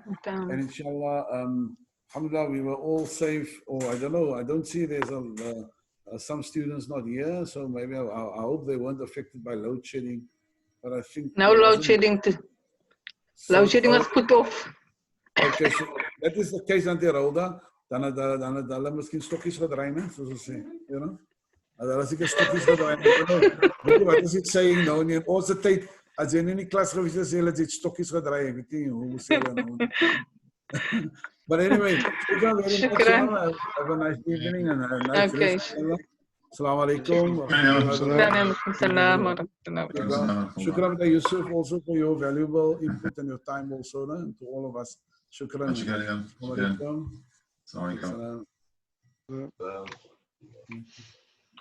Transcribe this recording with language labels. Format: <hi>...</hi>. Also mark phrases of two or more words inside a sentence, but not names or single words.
<en>And</en> <ar>إن شاء الله، الحمد لله,</ar> <en>we were all safe. Or I don't know, I don't see there's some students not here. So maybe I hope they weren't affected by load shedding. But I think No it load wasn't. shedding. Load shedding was put off. Okay, so that is the case</en> <af>aan die Rhoda. Dan het hulle miskien stokkies gedraai, né, soos ons sê,</af> <en>you know.</en> <af>Hulle seker stokkies gedraai. Weet jy wat is ek saying nou nie? Ons tyd as jy in die klas gewees het, sê hulle het stokkies gedraai. Ek weet nie hoe sê hulle nou.</af> <en>But anyway, Shukran. have a nice evening and a nice Okay. rest.</en> <ar>السلام عليكم. سلام ورحمة الله.</ar> <en>Shukran to Yusuf also for your valuable input and your time also, no? And to all of us. Shukran. Shukran.</en> <ar>السلام عليكم. السلام عليكم. Assalam.</ar>